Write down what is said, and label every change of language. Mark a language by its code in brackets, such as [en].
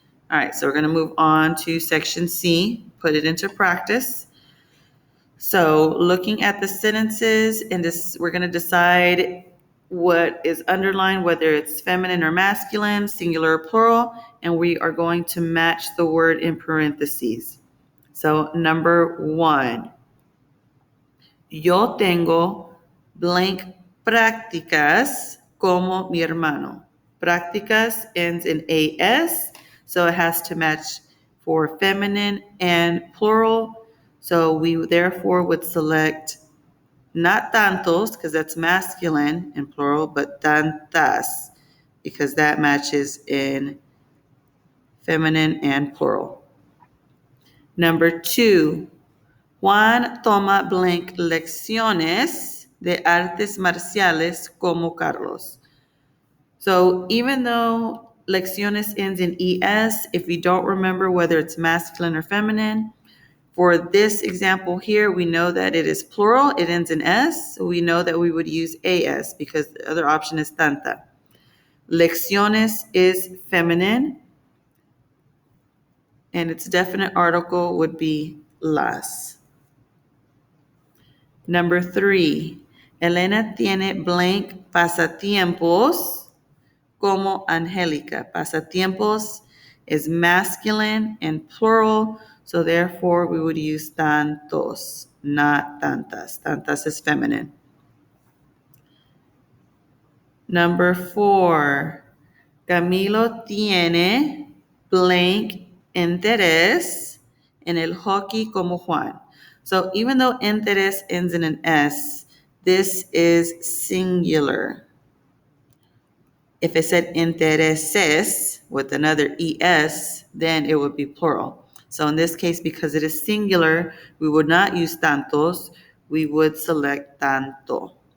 [en] All right, so we're going to move on to section C, put it into practice. So looking at the sentences, and we're going to decide what is underlined, whether it's feminine or masculine, singular or plural, and we are going to match the word in parentheses. So number 1, [es] yo tengo blank prácticas como mi hermano. [en] Prácticas ends in AS, so it has to match for feminine and plural. So we therefore would select not tantos, because that's masculine and plural, but tantas, because that matches in feminine and plural. Number 2, [es] Juan toma blank lecciones de artes marciales como Carlos. [en] So even though lecciones ends in ES, if we don't remember whether it's masculine or feminine, for this example here, we know that it is plural. It ends in S, so we know that we would use AS because the other option is tanta. Lecciones is feminine, and its definite article would be las. Number 3, [es] Elena tiene blank pasatiempos como Angélica. [en] Pasatiempos is masculine and plural, so therefore we would use tantos, not tantas. Tantas is feminine. Number 4, [es] Camilo tiene blank interés en el hockey como Juan. [en] So even though interés ends in an S, this is singular. If it said intereses with another ES, then it would be plural. So in this case, because it is singular, we would not use tantos, we would select tanto.